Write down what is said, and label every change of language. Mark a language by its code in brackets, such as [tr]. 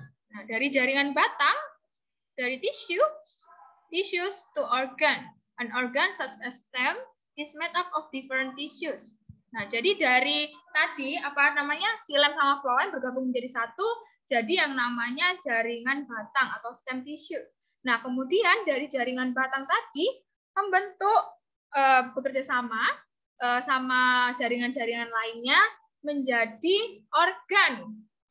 [id] Nah, dari jaringan batang, dari [en] tissues to organ. An organ such as stem is made up of different tissues. [id] Nah, jadi dari tadi apa namanya xylem sama phloem bergabung menjadi satu, jadi yang namanya jaringan batang atau stem tissue. Nah, kemudian dari jaringan batang tadi membentuk bekerja sama sama jaringan-jaringan lainnya menjadi organ.